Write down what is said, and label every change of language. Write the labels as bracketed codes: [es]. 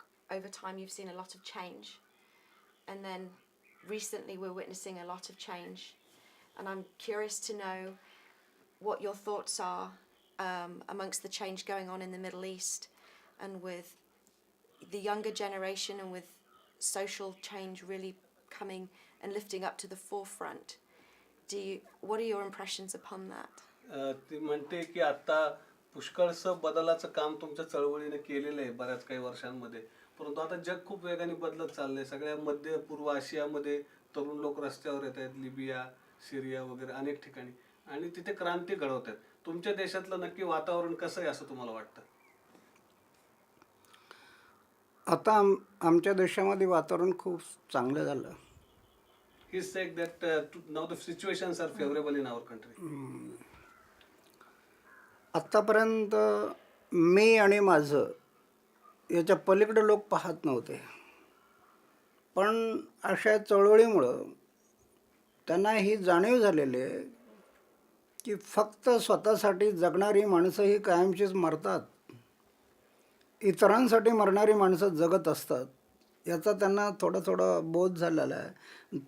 [en] over time you've seen a lot of change, and then recently we're witnessing a lot of change, and I'm curious to know what your thoughts are amongst the change going on in the Middle East, and with the younger generation, and with social change really coming and lifting up to the forefront. What are your impressions upon that? [mr] ती म्हणते की आता पुष्कळसं बदलाचं काम तुमच्या चळवळीने केलेलं आहे बऱ्याच काही वर्षांमध्ये, परंतु आता जग खूप वेगाने बदलत चाललंय. सगळ्या मध्य पूर्व आशियामध्ये तरुण लोक रस्त्यावर येत आहेत, लिबिया, सिरिया वगैरे अनेक ठिकाणी, आणि तिथे क्रांती घडवत आहेत. तुमच्या देशातलं नक्की वातावरण कसं आहे असं तुम्हाला वाटतं? आता आमच्या देशामध्ये वातावरण खूप चांगलं झालं. [en] He said that now the situations are favorable in our country. [mr] आत्तापर्यंत मी आणि माझं याच्या पलीकडे लोक पाहत नव्हते, पण अशा चळवळीमुळं त्यांना ही जाणीव झालेली आहे की फक्त स्वतःसाठी जगणारी माणसं ही कायमचीच मरतात, इतरांसाठी मरणारी माणसं जगत असतात, याचा त्यांना थोडा थोडा बोध झालेला आहे.